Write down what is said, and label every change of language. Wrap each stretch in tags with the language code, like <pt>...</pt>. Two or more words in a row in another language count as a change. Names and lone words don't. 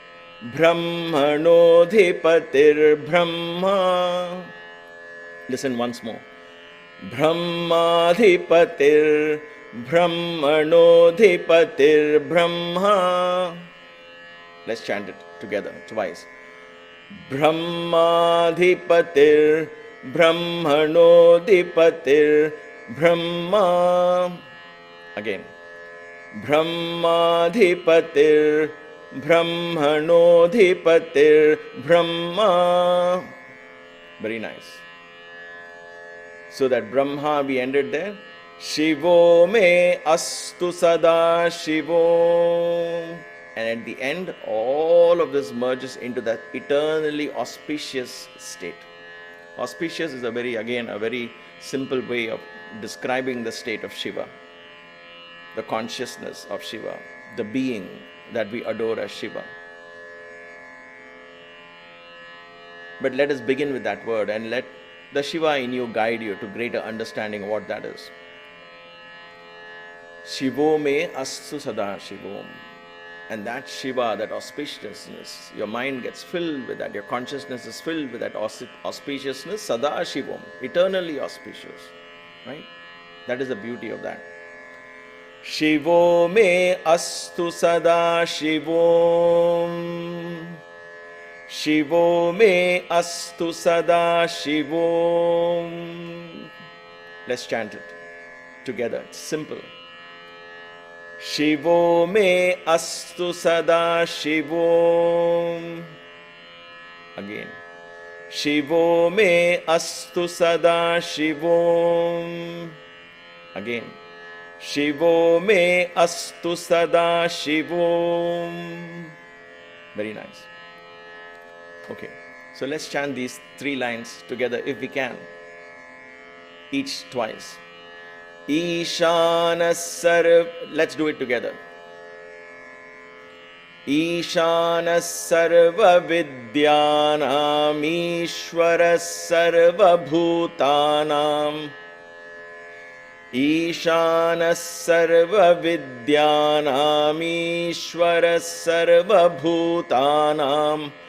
<sa>Brahmanodhipatir. Brahma.</sa> <en>Listen once more. Brahmadhipatir.</en> <sa>Brahmanodhipatir. Brahma.</sa> <en>Let's chant it together twice.</en> <sa>Brahmadhipatir. Brahmanodhipatir. Brahma. Again. Brahmadhipatir. Brahmanodhipatir. Brahma.</sa> <en>Very nice. So that Brahma we ended there.</en> <sa>Shivo me astu sada Shivo.</sa> <en>And at the end, all of this merges into that eternally auspicious state. Auspicious is a very simple way of describing the state of Shiva, the consciousness of Shiva, the being that we adore as Shiva. But let us begin with that word and let the Shiva in you guide you to greater understanding of what that is.</en> <sa>Shivo me astu sada Shivom.</sa> <en>And that Shiva, that auspiciousness, your mind gets filled with that, your consciousness is filled with that auspiciousness,</en> <sa>sada Shivom,</sa> <en>eternally auspicious, right? That is the beauty of that.</en> <sa>Shivo me astu sada Shivom. Shivo me astu sada Shivom.</sa> <en>Let's chant it together. It's simple.</en> <sa>Shivo me astu sada Shivom.</sa> <en>Again.</en> <sa>Shivo me astu sada Shivom.</sa> <en>Again.</en> <sa>Shivo me astu sada Shivom.</sa> <en>Very nice. Okay. So let's chant these 3 lines together if we can. Each twice.</en> <sa>Ishana sarv.</sa> <en>Let's do it together.</en> <sa>Ishana sarva vidyanam Ishvara sarva bhutanam. Ishana sarva vidyanam Ishvara sarva bhutanam.</sa>